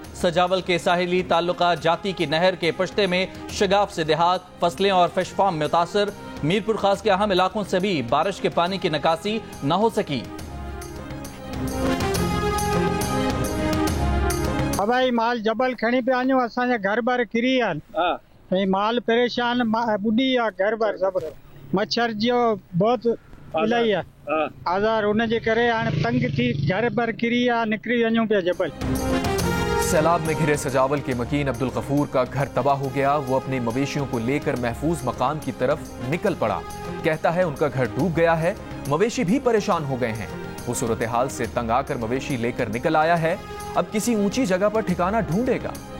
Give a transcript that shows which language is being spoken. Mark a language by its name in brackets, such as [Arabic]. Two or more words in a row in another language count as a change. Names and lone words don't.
[Urdu] سجاول کے ساحلی تعلقہ جاتی کی نہر کے پشتے میں شگاف سے دیہات، فصلیں اور فش فارم متاثر. میرپور خاص کے اہم علاقوں سے بھی بارش کے پانی کی نکاسی نہ ہو سکی. [Sindhi] भाई माल जबल खणी पे आयो, असांजा घर बार किरी आहिनि, माल परेशान, बुढ़ी आ घर बार सब। मच्छर जो बहुत इलाही आहे आज़ार, उन जे करे हाणे तंग थी घर बार किरी आ, निकिरी वञूं पिया जबल। [Urdu] سیلاب میں گھرے سجاول کے مکین عبدالغفور کا گھر تباہ ہو گیا. وہ اپنے مویشیوں کو لے کر محفوظ مقام کی طرف نکل پڑا. کہتا ہے ان کا گھر ڈوب گیا ہے، مویشی بھی پریشان ہو گئے ہیں. وہ صورت حال سے تنگ آ کر مویشی لے کر نکل آیا ہے. اب کسی اونچی جگہ پر ٹھکانہ ڈھونڈے گا.